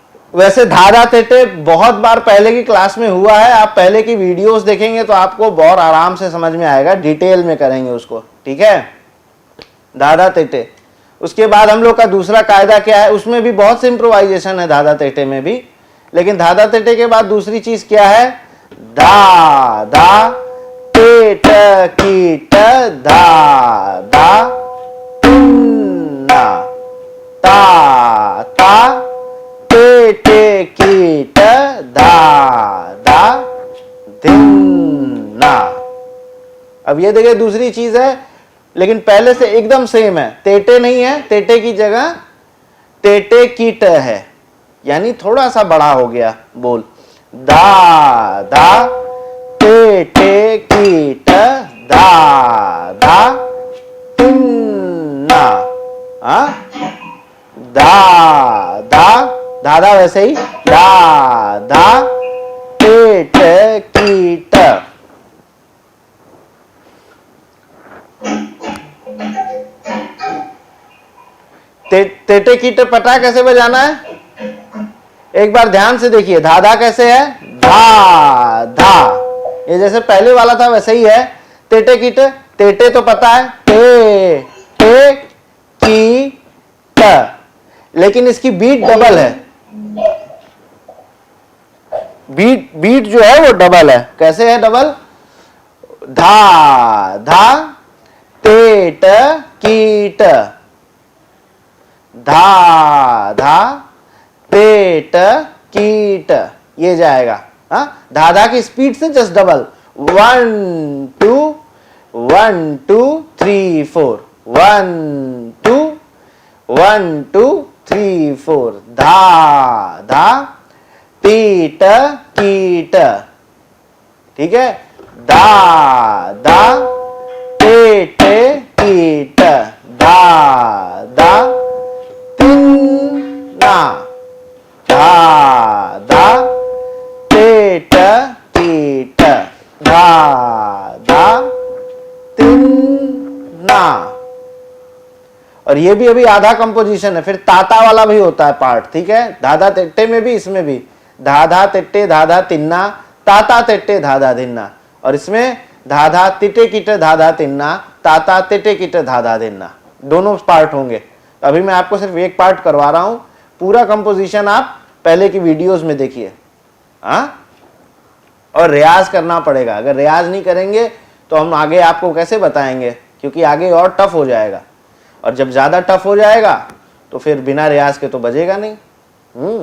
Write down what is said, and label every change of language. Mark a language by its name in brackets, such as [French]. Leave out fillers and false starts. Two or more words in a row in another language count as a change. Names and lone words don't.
[Hindi] वैसे धाधा तेटे बहुत बार पहले की क्लास में हुआ है, आप पहले की वीडियोस देखेंगे तो आपको बहुत आराम से समझ में आएगा, डिटेल में करेंगे उसको, ठीक है। धाधा तेटे। उसके बाद हम लोग का दूसरा कायदा क्या है, उसमें भी बहुत से इम्प्रोवाइजेशन है धाधा तेटे में भी, लेकिन धाधा तेटे के बाद दूसरी चीज क्या है, धा धा तेट कीट धा धा तिन्ना ता ता तेटे कीट धा धा धिन्ना। अब ये देखिए दूसरी चीज है, लेकिन पहले से एकदम सेम है, तेटे नहीं है, तेटे की जगह तेटे कीट है, यानी थोड़ा सा बड़ा हो गया बोल, धा धा तेटे कीट धा धा तिन्ना। धा धा धाधा वैसे ही, धा धा तेट कीट। तेटे कीट पता है कैसे बजाना है, एक बार ध्यान से देखिए, धाधा कैसे है, धा धा, ये जैसे पहले वाला था वैसे ही है। तेटे कीट, तेटे तो पता है, टे टे की ट, लेकिन इसकी [English] beat double [Hindi] है, बीट जो है वो डबल है। कैसे है डबल, धा धा तेट कीट, धा धा तेट कीट, ये जाएगा। हाँ, धाधा की स्पीड से [English] just double, [Hindi] 1 2 1 2 3 4, 1 2 1 2 3 4, धा धा तीट कीट, ठीक है। धा धा तेट कीट धा धा तिन्ना, धा धा तेट कीट धा धा तिन्ना। और ये भी अभी आधा कंपोजिशन है, फिर ताता वाला भी होता है पार्ट, ठीक है। धाधा तेट्टे में भी, इसमें भी धाधा तेट्टे धाधा तिन्ना, ताता तेट्टे धाधा धिन्ना, और इसमें धाधा तिटे किट धाधा तिन्ना, ताता तिटे किट धाधा धिन्ना, दोनों पार्ट होंगे। अभी मैं आपको सिर्फ एक पार्ट करवा रहा हूं, पूरा कंपोजिशन आप पहले की वीडियोस में देखिए। हाँ, और रियाज करना पड़ेगा, अगर रियाज नहीं करेंगे तो हम आगे आपको कैसे बताएंगे, क्योंकि आगे और टफ हो जाएगा, और जब ज्यादा टफ हो जाएगा तो फिर बिना रियाज के तो बजेगा नहीं।